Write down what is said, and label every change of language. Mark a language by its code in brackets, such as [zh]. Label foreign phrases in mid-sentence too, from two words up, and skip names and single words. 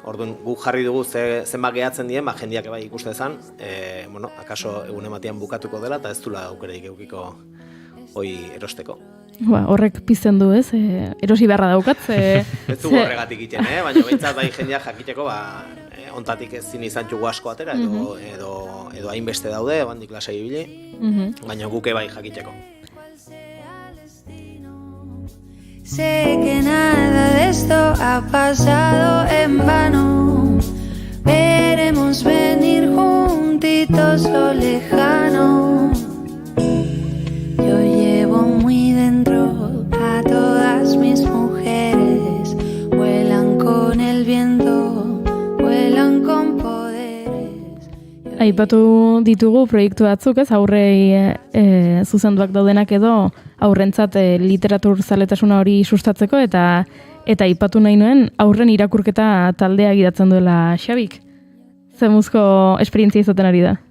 [eu] Orduan guk jarri dugu zenbat gehatzen dien, jendiak bai ikuste ezan, bueno, akaso egun ematean bukatuko dela eta ez dula aukereik eukiko hoi erosteko. Horrek pizten du, ez? Erosi beharra daukatz. Ez dugu horregatik iten, baina behintzat bai jendeak jakiteko, ontatik ezin izan jugu asko atera, edo hainbeste daude, bandik lasai ibili, baina guke bai jakiteko. [es] Sé que nada de esto ha pasado en vano. Veremos venir juntitos lo lejano. Yo llevo muy dentro a todas mis mujeres. Vuelan con el viento, vuelan con poderes. [eu] Aipatu ditugu proiektu batzuk, ez, aurrei zuzenduak daudenak edo aurrentzat literatur zaletasuna hori sustatzeko eta aipatu nahi nuen aurren irakurketa taldea gidatzen duela Xabik. Zemuzko esperientzia izaten ari da?